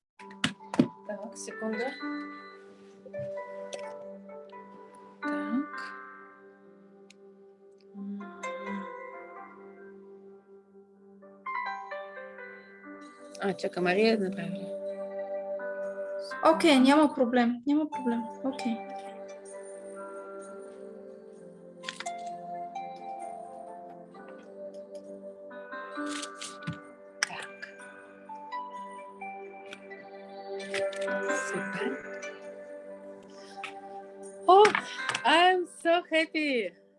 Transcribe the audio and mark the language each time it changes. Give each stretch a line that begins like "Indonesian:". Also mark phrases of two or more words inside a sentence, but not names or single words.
Bulgarian: Так, секунду. Так. Чакай, Мария направи. Окей, няма проблем. Окей. Super.
English: Oh, I'm so happy.